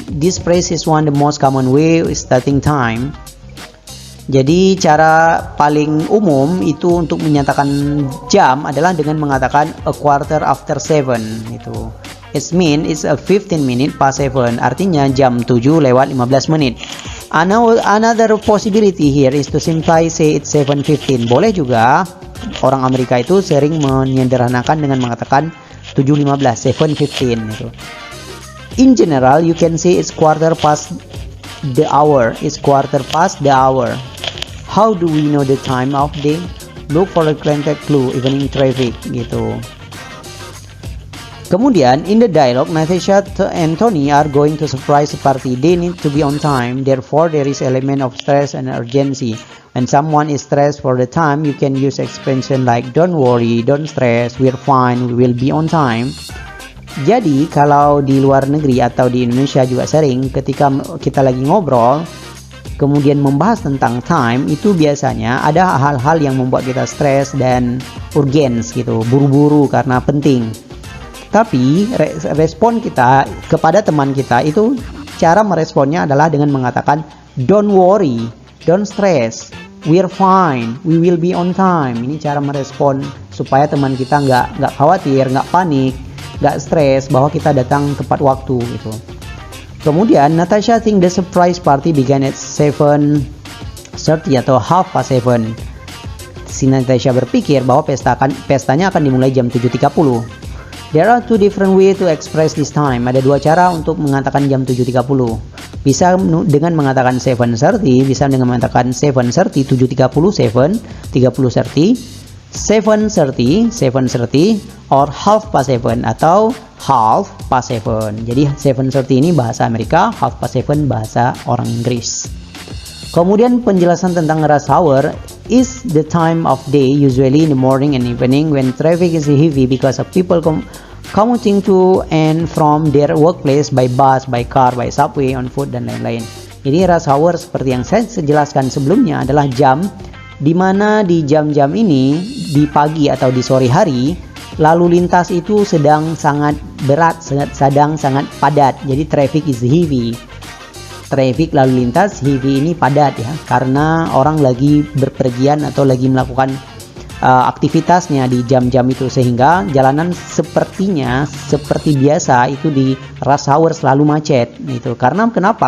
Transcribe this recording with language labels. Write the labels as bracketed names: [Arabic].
[English] This phrase is one of the most common way starting time. [Indonesian] Jadi cara paling umum itu untuk menyatakan jam adalah dengan mengatakan [English] a quarter after 7 [Indonesian] itu. [English] It means it's a 15 minute past 7. [Indonesian] Artinya jam 7:15 menit. [English] Another possibility here is to simply say it's 7:15. [Indonesian] Boleh juga orang Amerika itu sering menyederhanakan dengan mengatakan 7:15, 7:15 itu. [English] In general, you can say it's quarter past the hour. It's quarter past the hour. How do we know the time of day? Look for the context clue, evening traffic gitu. Kemudian in the dialogue, Natasha and Tony are going to surprise the party. They need to be on time. Therefore, there is element of stress and urgency. When someone is stressed for the time, you can use expression like don't worry, don't stress, we're fine, we will be on time. [Indonesian] Jadi kalau di luar negeri atau di Indonesia juga sering ketika kita lagi ngobrol kemudian membahas tentang time, itu biasanya ada hal-hal yang membuat kita stres dan urgent gitu, buru-buru karena penting. Tapi respon kita kepada teman kita itu, cara meresponnya adalah dengan mengatakan [English] don't worry, don't stress, we're fine, we will be on time. [Indonesian] Ini cara merespon supaya teman kita nggak khawatir, nggak panik, nggak stres bahwa kita datang tepat waktu gitu. [English] Kemudian Natasha think the surprise party began at 7:30 atau 7:30. [Indonesian] Si Natasha berpikir bahwa pestanya akan dimulai jam 7:30. [English] There are two different way to express this time. [Indonesian] Ada dua cara untuk mengatakan jam 7:30. Bisa dengan mengatakan 7:30, bisa dengan mengatakan 7:30, 7:30, 7:30, or 7:30 atau 7:30. Jadi 7:30 ini bahasa Amerika, 7:30 bahasa orang Inggris. [English] Kemudian penjelasan tentang rush hour is the time of day usually in the morning and evening when traffic is heavy because of people commuting to and from their workplace by bus, by car, by subway, on foot [Indonesian] dan lain-lain. Jadi rush hour seperti yang saya jelaskan sebelumnya adalah jam di mana di jam-jam ini di pagi atau di sore hari lalu lintas itu sedang sangat berat, sedang sangat padat. Jadi [English] traffic is heavy. [Indonesian] Traffic lalu lintas heavy ini padat ya, karena orang lagi berpergian atau lagi melakukan aktivitasnya di jam-jam itu, sehingga jalanan sepertinya seperti biasa itu di rush hour selalu macet itu. Karena kenapa?